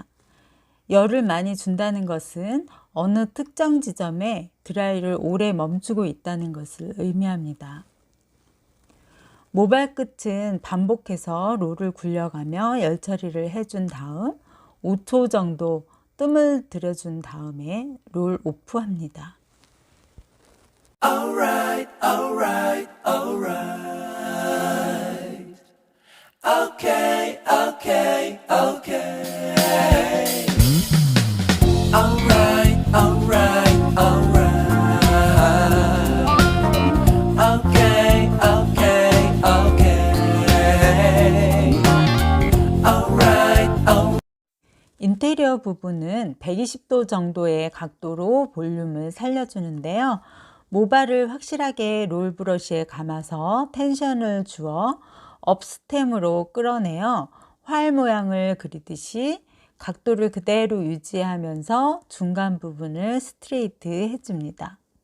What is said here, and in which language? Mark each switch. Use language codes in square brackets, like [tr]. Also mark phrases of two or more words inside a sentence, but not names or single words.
[ko] 열을 많이 준다는 것은 어느 특정 지점에 드라이를 오래 멈추고 있다는 것을 의미합니다. 모발 끝은 반복해서 롤을 굴려가며 열 처리를 해준 다음 5초 정도 뜸을 들여준 다음에 롤 오프합니다. [en] Alright, alright, alright. Okay, okay, okay. Alright, alright, alright. Okay, okay, okay. Alright, alright. [ko] 인테리어 부분은 120도 정도의 각도로 볼륨을 살려주는데요. 모발을 확실하게 롤 브러쉬에 감아서 텐션을 주어 업스템으로 끌어내어 활 모양을 그리듯이 각도를 그대로 유지하면서 중간 부분을 스트레이트 해줍니다.